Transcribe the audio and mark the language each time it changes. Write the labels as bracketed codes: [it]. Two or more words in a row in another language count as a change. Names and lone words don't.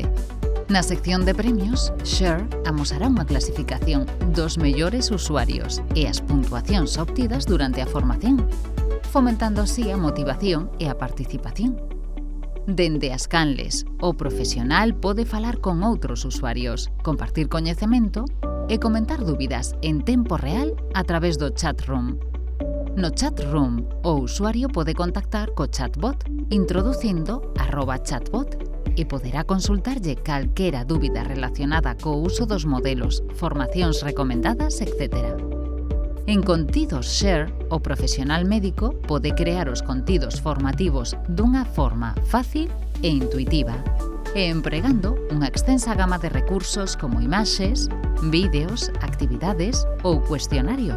[gl] Na sección de premios, Share amosará unha clasificación dos mellores usuarios e as puntuacións obtidas durante a formación, fomentando así a motivación e a participación. Dende as canles, o profesional pode falar con outros usuarios, compartir coñecemento e comentar dúbidas en tempo real a través do [en] chat room. [gl] No [en] chat room, [gl] o usuario pode contactar co chatbot introducindo @chatbot e poderá consultarlle calquera dúbida relacionada co uso dos modelos, formacións recomendadas, etc. En Contidos Share, o profesional médico pode crear os contidos formativos dunha forma fácil e intuitiva, e empregando unha extensa gama de recursos como imaxes, vídeos, actividades ou cuestionarios.